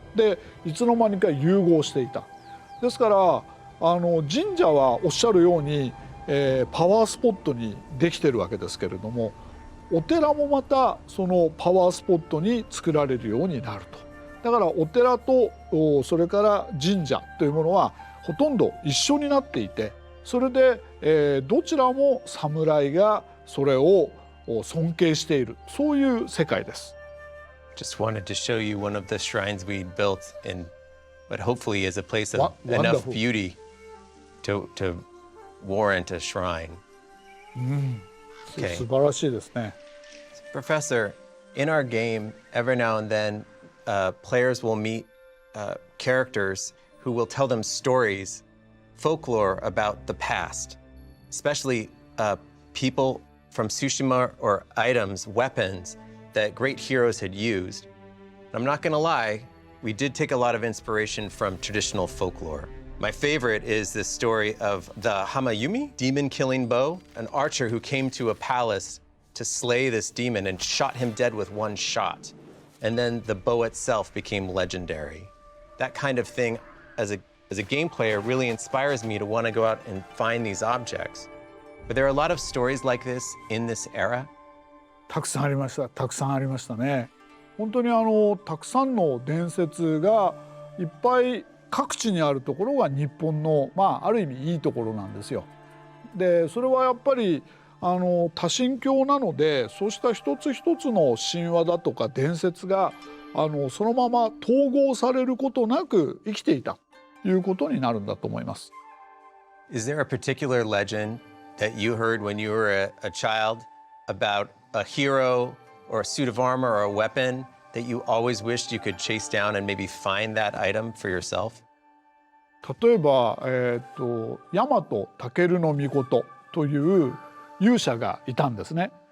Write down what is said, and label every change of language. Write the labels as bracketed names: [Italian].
[Japanese] でいつの間にか融合していた。ですから神社はおっしゃるように、パワースポットにできてるわけですけれども、お寺もまたそのパワースポットに作られるようになると。だからお寺とそれから神社というものはほとんど一緒になっていて、それで、どちらも侍がそれを尊敬している、そういう世界です。 [English] Just wanted to show you one of the shrines we built in what hopefully is a place of enough beauty to warrant a shrine. [Japanese] Okay. 素晴らしいですね。 [English] Professor, in our game, every now and then, players will meet characters who will tell them stories, folklore about the past, especially people from Tsushima or items, weapons that great heroes had used. I'm not going to lie, we did take a lot of inspiration from traditional folklore. My favorite is this story of the Hamayumi, demon-killing bow, an archer who came to a palace to slay this demon and shot him dead with one shot. And then the bow itself became legendary. That kind of thing, as a game player, really inspires me to want to go out and find these objects. But there are a lot of stories like this in this era. [Japanese] たくさんありました。たくさんありましたね。本当にたくさんの伝説がいっぱい各地にあるところが日本の、ある意味いいところなんですよ。でそれはやっぱり多神教なので、そうした一つ一つの神話だとか伝説がそのまま統合されることなく生きていたということになるんだと思います。 [English] Is there a particular legend that you heard when you were a child about a hero or a suit of armor or a weapon that you always wished you could chase down and maybe find that item for yourself? [Japanese] 例えば、大和武尊という勇者がいたんですね。